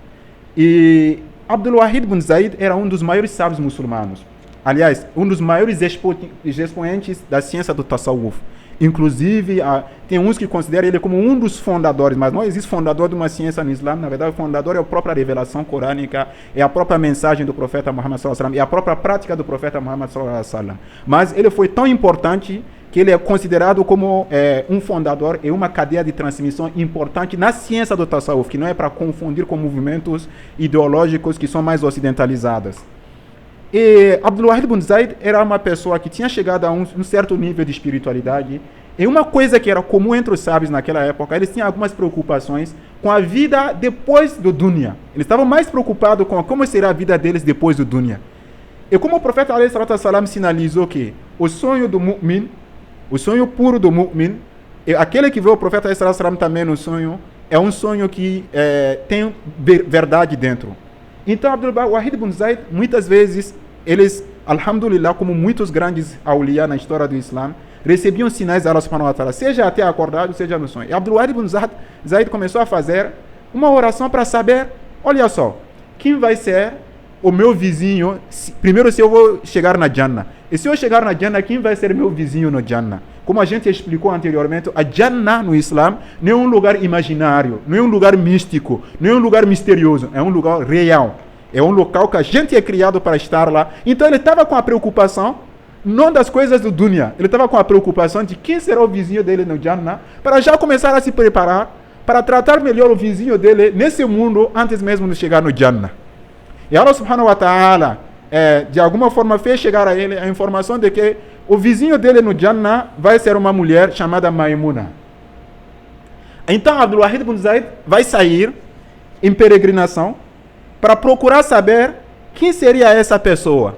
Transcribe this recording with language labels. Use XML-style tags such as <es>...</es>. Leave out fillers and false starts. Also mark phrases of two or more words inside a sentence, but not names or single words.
<pt>E Abdul Wahid bin Zaid era um dos maiores sábios muçulmanos. Aliás, um dos maiores expoentes da ciência do Tasawwuf. Inclusive, tem uns que consideram ele como um dos fundadores, mas não existe fundador de uma ciência no Islã. Na verdade, o fundador é a própria revelação corânica, é a própria mensagem do profeta Muhammad</pt> <ar>صلى الله عليه وسلم,</ar> <pt>é a própria prática do profeta Muhammad</pt> <ar>صلى الله عليه وسلم.</ar> <pt>Mas ele foi tão importante que ele é considerado como um fundador e uma cadeia de transmissão importante na ciência do Tasawwuf, que não é para confundir com movimentos ideológicos que são mais ocidentalizados. E Abdul Wahid bin Zaid era uma pessoa que tinha chegado a um certo nível de espiritualidade. E uma coisa que era comum entre os sábios naquela época, eles tinham algumas preocupações com a vida depois do dunya. Eles estavam mais preocupados com como será a vida deles depois do dunya. E como o profeta</pt> <ar>عليه الصلاة والسلام</ar> <pt>sinalizou que o sonho do mu'min, o sonho puro do mu'min, e aquele que vê o profeta</pt> <ar>عليه الصلاة والسلام</ar> <pt>também no sonho, é um sonho que tem verdade dentro. Então, Abdul Wahid bin Zaid, muitas vezes, eles, alhamdulillah, como muitos grandes awliya na história do Islã, recebiam sinais de Allah</pt> <ar>سبحانه وتعالى,</ar> <pt>seja até acordado, seja no sonho. E Abdul Wahid bin Zaid começou a fazer uma oração para saber, olha só, quem vai ser o meu vizinho, primeiro se eu vou chegar na Jannah. E se eu chegar na Jannah, quem vai ser meu vizinho no Jannah? Como a gente explicou anteriormente, a Jannah no Islã não é um lugar imaginário, não é um lugar místico, não é um lugar misterioso, é um lugar real. É um local que a gente é criado para estar lá. Então ele estava com a preocupação não das coisas do dunya. Ele estava com a preocupação de quem será o vizinho dele no Jannah, para já começar a se preparar para tratar melhor o vizinho dele nesse mundo antes mesmo de chegar no Jannah. E Allah</pt> <ar>سبحانه وتعالى,</ar> <pt>de alguma forma, fez chegar a ele a informação de que o vizinho dele no Jannah vai ser uma mulher chamada Maimuna. Então Abdul Wahid ibn Zayd vai sair em peregrinação para procurar saber quem seria essa pessoa.</pt>